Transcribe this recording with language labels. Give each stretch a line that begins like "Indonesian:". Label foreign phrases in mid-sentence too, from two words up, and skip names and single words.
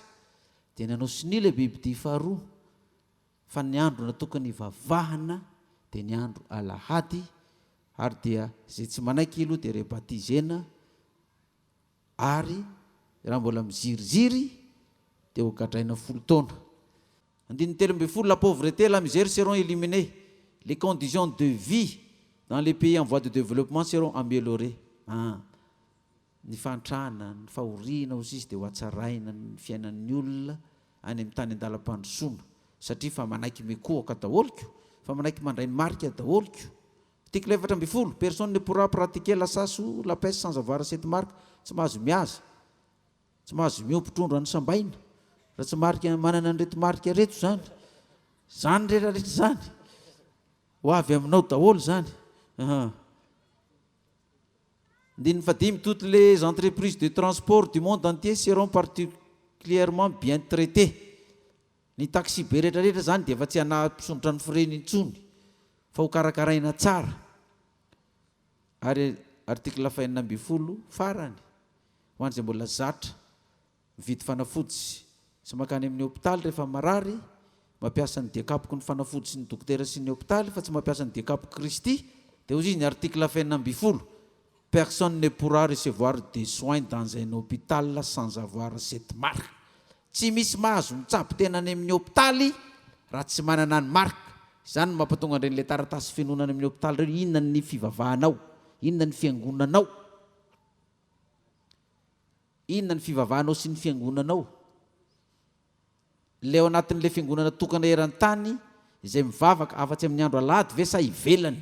Malagasy: Dia nanao sini le bibidia faharoa fa ny andro natokany ivavahana dia ny andro alahady. Ary dia izay tsy manaiky aloha dia rebatizena. Ary raha mbola miziriziry dia ho gadraina 10 taona. 13,
French: la pauvreté et la misère seront éliminées. Les conditions de vie dans les pays en voie de développement seront améliorées.
Malagasy: Ny fantrana, ny fahoriana ozy izy dia ho atsaraina ny fiainan'ny olona any amin'ny tany andalam-pandrosoana. Satria fa manaiky mikohaka daholiko, fa manaiky mandray ny marika daholiko.
French: Article 14, personne ne pourra pratiquer la chasse ou la pêche sans avoir cette marque.
Malagasy: Tsy mahazo miaza, tsy mahazo miompy trondro any sambaina raha tsy marika manana an'ireto marika reto zany. Zany rehetrarehetra zany ho avy aminao daholo zany. Ndininy fadimy,
French: toutes les entreprises de transport du monde entier seront particulièrement bien traitées.
Malagasy: Ny taxi be rehetrarehetra zany dia efa tsy hanampisondrotra ny fireny intsony fa ho karakaraina tsara. Ary article 20 farany ho an'izay mbola zatra mividy fanafody sy makany amin'ny hôpitaly rehefa marary, mampiasa ny diakapoko ny fanafody sy ny dokotera sy ny hôpitaly fa tsy mampiasa ny diakapoko Kristy. Dia hozy izy ny
French: article 20, personne ne pourra recevoir des soins dans un hôpital sans avoir cette marque.
Malagasy: Tsy misy mahazo mitsabo tena any amin'ny hôpitaly raha tsy manana ny marque. Izany mampatonga an'ireny le taratasy fenonana amin'ny hôpitaly reny, inona ny fivavahanao, inona ny fiangonanao, inona ny fivavahanao sy ny fiangonanao. Le ao anatin'le fiangonana tokana eran-tany izay mivavaka afa-tsy amin'ny andro alahady ve sa ivelany.